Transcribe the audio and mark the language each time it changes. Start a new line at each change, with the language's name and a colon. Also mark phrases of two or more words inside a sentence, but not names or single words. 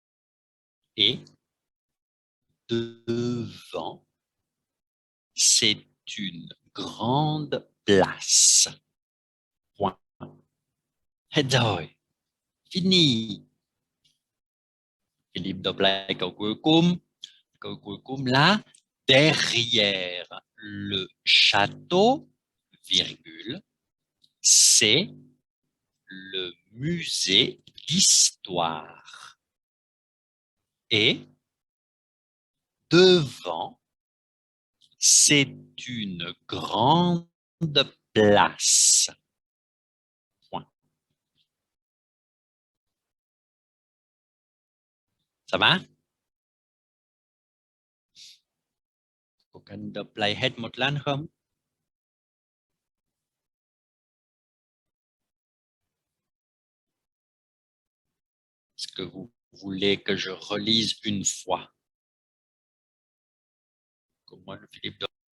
French: Et devant, c'est une grande place. Point.
Vietnamese: Hết rồi.
French: Fini.
Vietnamese: Philippe đọc lại câu cuối cùng. Câu cuối cùng là
French: derrière le château, virgule, c'est le musée d'histoire. Et devant, c'est une grande place. Point. Ça va?
Vietnamese: Cô cần đọc lại hết một lần không?
French: Est-ce que vous voulez que je relise une fois? Comment Philippe